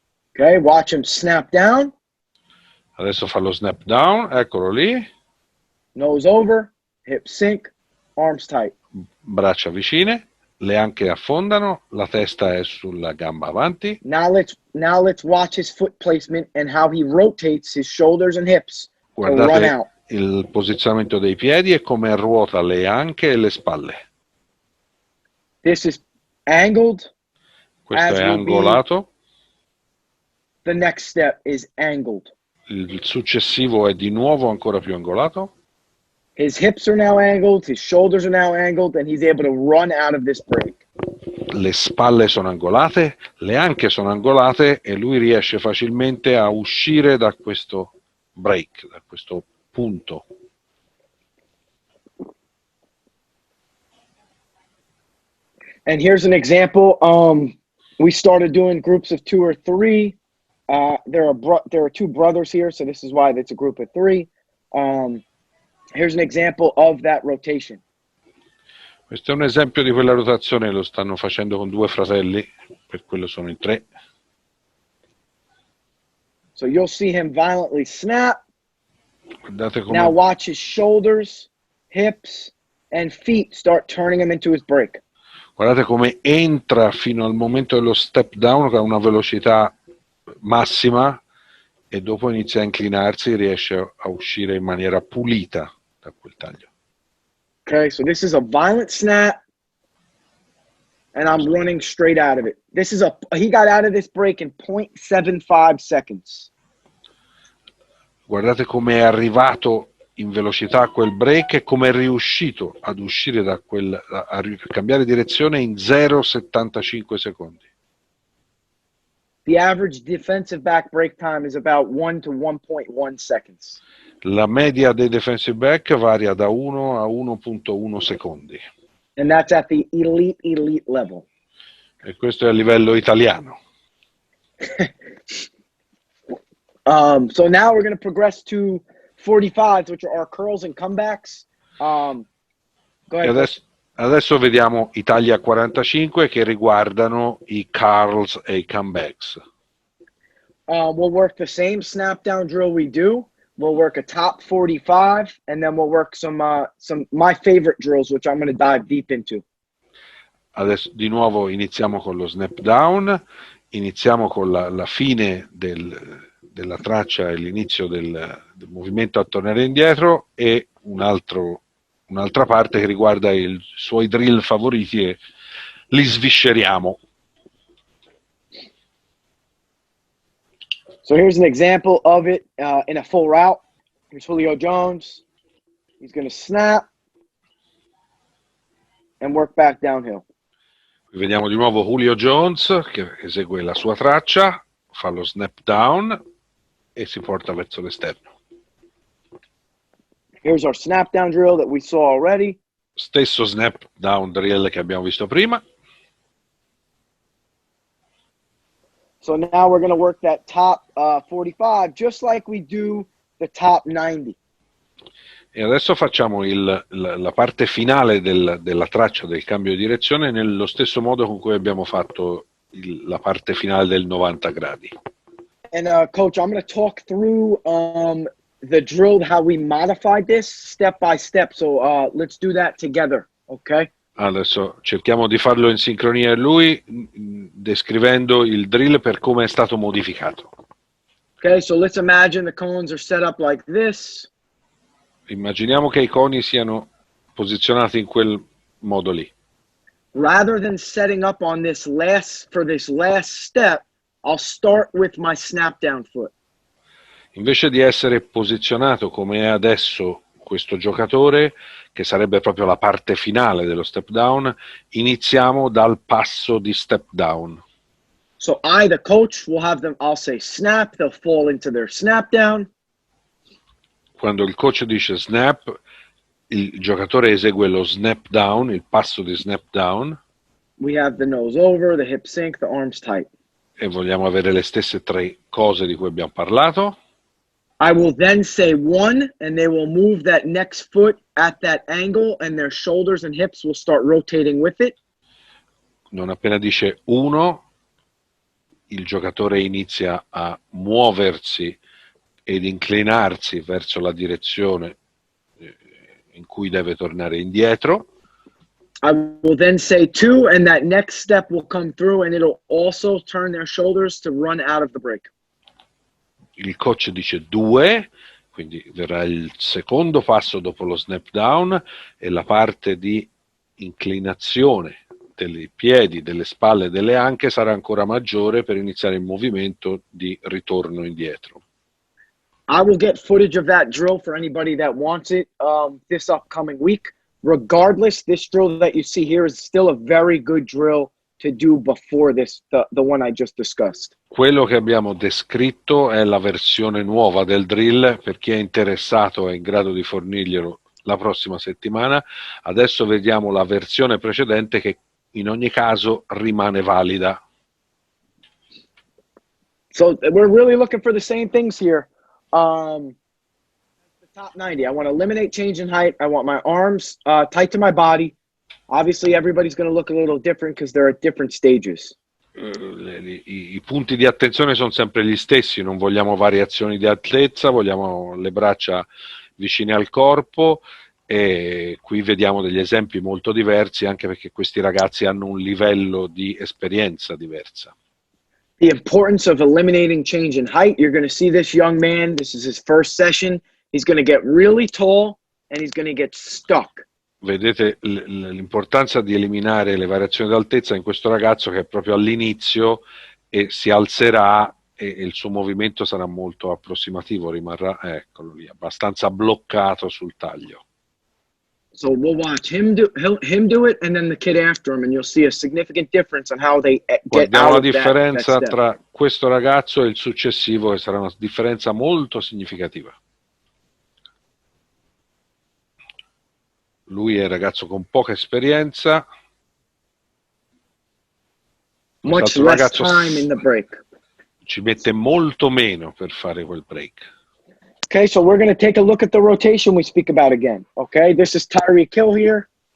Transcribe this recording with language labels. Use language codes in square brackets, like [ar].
[en] Okay, watch him snap down. [it] Adesso fa lo snap down, eccolo lì. [en] Nose over, hip sink, arms tight. [it] Braccia vicine, le anche affondano, la testa è sulla gamba avanti. [en] Now let's watch his foot placement and how he rotates his shoulders and hips to run out. [it] Il posizionamento dei piedi e come ruota le anche e le spalle. [en] This is angled. [it] Questo è angolato. [en] The next step is angled. [it] Il successivo è di nuovo ancora più angolato. [en] His hips are now angled, his shoulders are now angled, and he's able to run out of this break. [it] Le spalle sono angolate, le anche sono angolate e lui riesce facilmente a uscire da questo break, da questo punto. [en] And here's an example. We started doing groups of 2 or 3. There are 2 brothers here, so this is why it's a group of 3. Here's an example of that rotation. [it] Questo è un esempio di quella rotazione, lo stanno facendo con 2 fratelli, per quello sono in 3. [en] So you'll see him violently snap. [it] Guardate come... [en] Now watch his shoulders, hips, and feet start turning him into his break. [it] Guardate come entra fino al momento dello step down che ha una velocità massima e dopo inizia a inclinarsi e riesce a uscire in maniera pulita da quel taglio. [en] Okay, so this is a violent snap, and I'm running straight out of it. He got out of this break in 0.75 seconds. [it] Guardate come è arrivato in velocità a quel break e come è riuscito ad uscire da a cambiare direzione in 0,75 secondi. [en] The average defensive back break time is about 1 to 1.1 seconds. [it] La media dei defensive back varia da 1 a 1.1 secondi. [en] And that's at the elite level. [it] E questo è a livello italiano. [en] So now we're going to progress to 45s, which are our curls and comebacks. Go ahead. [it] Adesso vediamo i tagli a 45 che riguardano i curls e i comebacks. [en] We'll work the same snap down drill we do. We'll work a top 45, and then we'll work some my favorite drills, which I'm going to dive deep into. [it] Adesso di nuovo iniziamo con lo snap down, iniziamo con la fine della traccia e l'inizio del movimento a tornare indietro e un'altra parte che riguarda i suoi drill favoriti e li svisceriamo. [en] So here's an example of it in a full route. Here's Julio Jones. He's going to snap and work back downhill. [it] Vediamo di nuovo Julio Jones che esegue la sua traccia, fa lo snap down e si porta verso l'esterno. [en] Here's our snap down drill that we saw already. [it] Stesso snap down drill che abbiamo visto prima. [en] So now we're going to work that top 45 just like we do the top 90. [it] E adesso facciamo la parte finale della traccia del cambio di direzione nello stesso modo con cui abbiamo fatto la parte finale del 90 gradi. [en] And Coach, I'm going to talk through the drill, how we modified this step by step. So let's do that together, okay? [it] Adesso cerchiamo di farlo in sincronia con lui, descrivendo il drill per come è stato modificato. [en] Okay, so let's imagine the cones are set up like this. [it] Immaginiamo che i coni siano posizionati in quel modo lì. [en] Rather than setting up on this last step, I'll start with my snap down foot. [it] Invece di essere posizionato come è adesso questo giocatore, che sarebbe proprio la parte finale dello step down, iniziamo dal passo di step down. [en] So I, the coach, will have them, I'll say snap, they'll fall into their snap down. [it] Quando il coach dice snap, il giocatore esegue lo snap down, il passo di snap down. [en] We have the nose over, the hip sink, the arms tight. [it] E vogliamo avere le stesse tre cose di cui abbiamo parlato. [en] I will then say one, and they will move that next foot at that angle, and their shoulders and hips will start rotating with it. [it] Non appena dice uno, il giocatore inizia a muoversi ed inclinarsi verso la direzione in cui deve tornare indietro. [en] I will then say two, and that next step will come through, and it'll also turn their shoulders to run out of the break. [it] Il coach dice due, quindi verrà il secondo passo dopo lo snap down e la parte di inclinazione dei piedi, delle spalle e delle anche sarà ancora maggiore per iniziare il movimento di ritorno indietro. [en] I will get footage of that drill for anybody that wants it this upcoming week. Regardless, this drill that you see here is still a very good drill to do before this, the one I just discussed. [it] Quello che abbiamo descritto è la versione nuova del drill, per chi è interessato è in grado di fornirglielo la prossima settimana. Adesso vediamo la versione precedente che in ogni caso rimane valida. [en] So we're really looking for the same things here. The top 90, I want to eliminate change in height. I want my arms tight to my body. Obviously, everybody's going to look a little different because they're at different stages. [it] I punti di attenzione sono sempre gli stessi, non vogliamo variazioni di altezza, vogliamo le braccia vicine al corpo e qui vediamo degli esempi molto diversi anche perché questi ragazzi hanno un livello di esperienza diversa. [en] The importance of eliminating change in height. You're going to see this young man, this is his first session. He's going to get really tall and he's going to get stuck. [it] Vedete l'importanza di eliminare le variazioni d'altezza in questo ragazzo che è proprio all'inizio e si alzerà e il suo movimento sarà molto approssimativo, rimarrà, eccolo lì, abbastanza bloccato sul taglio. [en] So we'll watch him do it and then the kid after him and you'll see a significant difference on how they get [it] Guardiamo [en] out [it] la [en] of [it] differenza [en] that [it] tra questo ragazzo e il successivo che sarà una differenza molto significativa. Lui è un ragazzo con poca esperienza. [en] Much less time in the break. [it] Ci mette molto meno per fare quel break. [en] Okay, so we're going to take a look at the rotation we speak about again. Okay, this is Tyreek Hill here.